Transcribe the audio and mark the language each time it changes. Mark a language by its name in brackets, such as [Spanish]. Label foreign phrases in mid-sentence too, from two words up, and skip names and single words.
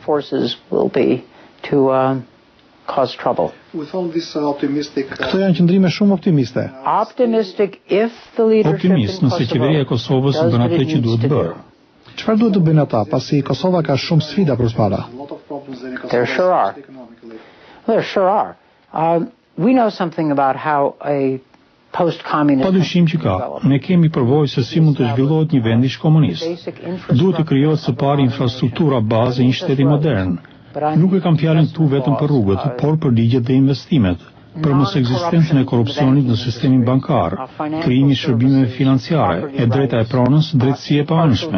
[Albanian] Këto janë qëndrime shumë optimiste. Optimist nëse qeveria e Kosovës bën atë që duhet bërë. Çfarë duhet të bëjnë ata, pasi Kosova ka shumë sfida përpara? [English] There sure are. We know something about how a post-communist. [Albanian] Padyshim që ka. Ne kemi përvojë se si mund të zhvillohet një vend komunist. Duhet të krijohet së pari infrastruktura bazë e një shteti modern. Nuk e kam fjalën këtu vetëm për rrugët, por për ligjet dhe investimet, për mos ekzistencën e korrupsionit në sistemin bankar, krijimi i shërbimeve financiare, e drejta e pronës, drejtësi e paanshme.